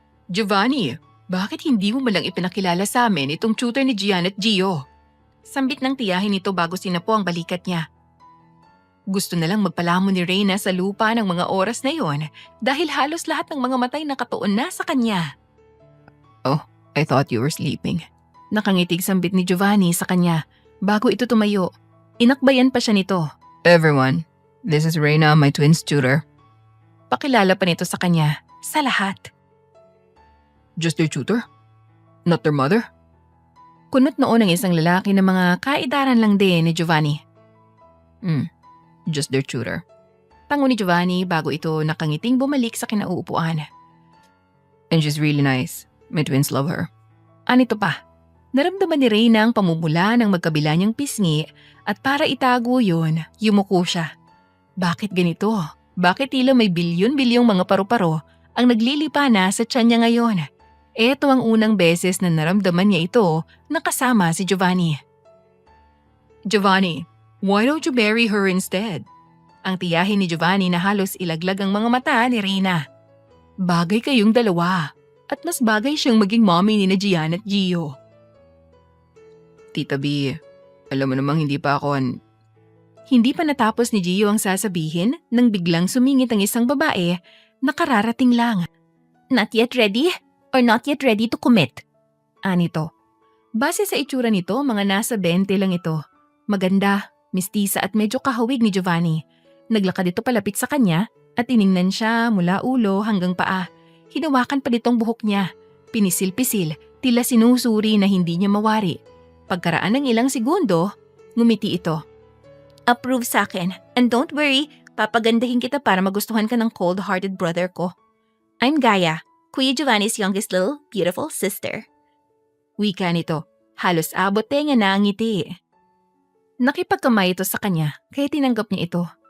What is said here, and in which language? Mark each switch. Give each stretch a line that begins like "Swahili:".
Filipino: Giovanni, bakit hindi mo malang ipinakilala sa amin itong tutor ni Gian at Gio? Sambit ng tiyahin nito bago sinapo ang balikat niya. Gusto na lang magpalamon ni Reyna sa lupa ng mga oras na yon dahil halos lahat ng mga matay nakatuon na sa kanya.
English: Oh, I thought you were sleeping.
Filipino: Nakangitig sambit ni Giovanni sa kanya bago ito tumayo. Inakbayan pa siya nito.
English: Everyone, this is Reyna, my twin's tutor.
Filipino: Pakilala pa nito sa kanya, sa lahat.
English: Just their tutor? Not their mother?
Filipino: Kunot noon ng isang lalaki na mga kaedaran lang din ni Giovanni.
English: Just their tutor.
Filipino: Tango ni Giovanni bago ito nakangiting bumalik sa kinauupuan.
English: And she's really nice. My twins love her.
Filipino: Anito pa, naramdaman ni Reyna ang pamumula ng magkabila niyang pisngi at para itago yun, yumuko siya. Bakit ganito? Bakit tila may bilyon-bilyong mga paru-paro ang naglilipa na sa tiyan niya ngayon? Ito ang unang beses na naramdaman niya ito na kasama si Giovanni.
English: Giovanni, why don't you marry her instead?
Filipino: Ang tiyahin ni Giovanni na halos ilaglag ang mga mata ni Reyna. Bagay kayong dalawa at mas bagay siyang maging mommy ni Gian at Gio. Tita B, alam mo namang hindi pa Hindi pa natapos ni Gio ang sasabihin nang biglang sumingit ang isang babae na kararating lang.
English: Not yet ready or not yet ready to commit?
Filipino: Anito. Base sa itsura nito, mga nasa 20 lang ito. Maganda, mistisa at medyo kahawig ni Giovanni. Naglakad ito palapit sa kanya at tiningnan siya mula ulo hanggang paa. Hinawakan pa nitong buhok niya. Pinisil-pisil, tila sinusuri na hindi niya mawari. Pagkaraan ng ilang segundo, ngumiti ito. Approve sa akin.
English: And don't worry,
Filipino: papagandahin kita para magustuhan ka ng
English: cold-hearted brother
Filipino: ko.
English: I'm Gaia, Kuya Giovanni's youngest little beautiful sister.
Filipino: Wika nito, halos abot tenga na ang ngiti. Nakipagkamay ito sa kanya, kaya tinanggap niya ito.